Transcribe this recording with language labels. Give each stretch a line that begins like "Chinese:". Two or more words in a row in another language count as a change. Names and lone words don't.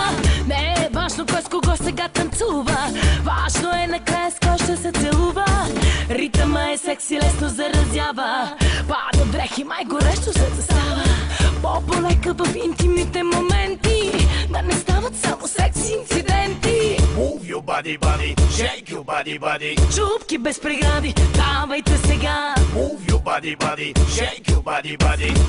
Bulgarian: Не е важно кой с кого сега танцува, важно е накрая с кой ще се целува. Ритъма е секси, лесно заразява, пада дрехи, май горещо се застава. По-полека в интимните моменти, да не стават само секси инциденти.
English: Move your body, body, shake your body, body.
Bulgarian: Чупки без прегради, давайте сега.
English: Move your body, body, shake your body, body.